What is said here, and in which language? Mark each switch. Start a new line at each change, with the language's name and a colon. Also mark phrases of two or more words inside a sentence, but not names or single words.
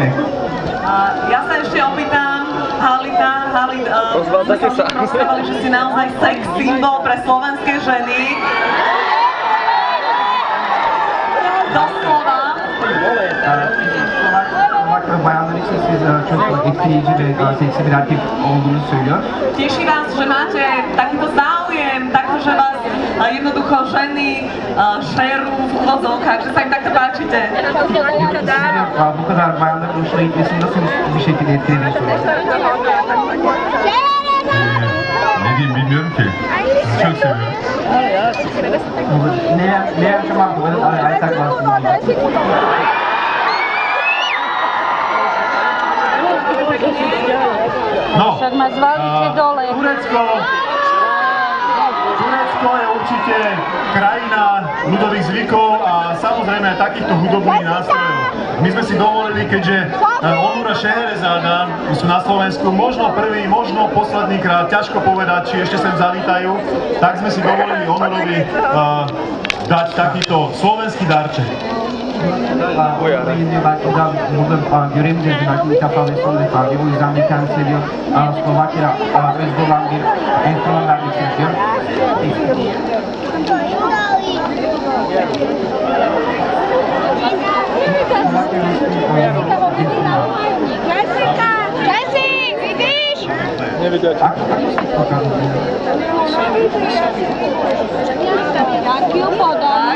Slovak: Ja sa ešte opýtam, Halid, rozprávali, že si naozaj sex symbol pre slovenské ženy. Doslova.
Turkish: Slovak bayanlar için siz çok etkileyici ve seksi bir erkek olduğunu söylüyor.
Slovak: Teší vás, že máte takýto záujem, takto, že vás jednoducho ženy šerú v úvodzovkách, že sa im takto páčite.
Turkish: Bu kadar bayanların hoşuna gitmesini nasıl bir şekilde etkilediğini soruyor. Ne diyeyim bilmiyorum ki. Sizi çok seviyorum. Ne yaşamak bu kadar ayakta kalsın.
Slovak: No, Však ma zvalíte dole. Turecko je určite krajina ľudových zvykov a samozrejme aj takýchto hudobných nástrojov. My sme si dovolili, keďže Onur a Šeherezáda sú na Slovensku možno prvý, možno posledný krát, ťažko povedať, či ešte sem zavítajú, tak sme si dovolili Onurovi dať takýto slovenský darček.
Turkish: Belediye belki de burada göremeyeceğiz belki ilk defa ve son defa diyor. O yüzden de kendisine diyor Slovakya özgü olan bir enstrüman vermek istiyor.
Polish: Nie widać.
Czech: Jaký podobný.